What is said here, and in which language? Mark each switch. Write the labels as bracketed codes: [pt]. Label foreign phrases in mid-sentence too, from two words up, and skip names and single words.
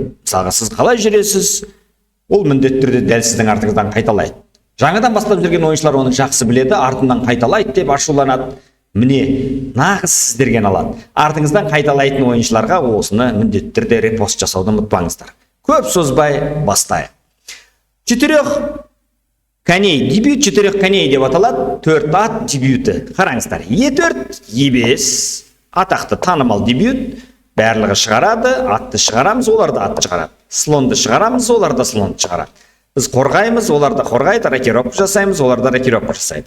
[kk] Мысалға, сіз қалай жүресіз? Ол міндетті түрде дәл сіздің артыңыздан қайталайды. Жаңадан бастап жүрген ойыншылар оны жақсы біледі, артынан қайталайды деп ашуланады. Міне, нағыз сіздерге алады. Артыңыздан қайталайтын ойыншыларға осыны міндетті түрде репост жасауды ұмытпаңыздар. Көп созбай бастайық. [ru] Четырех коней дебют, четырех коней [kk] деп аталады. 4 ат дебюті. Қараңыздар. E4, E5 атақты танымал дебют. Барлығы шығарады, атты шығарамыз, олар да атты шығарады. Слонды шығарамыз, олар да слонды шығарады. Біз қорғаймыз, олар да қорғайды, рокировка жасаймыз, олар да рокировка жасайды.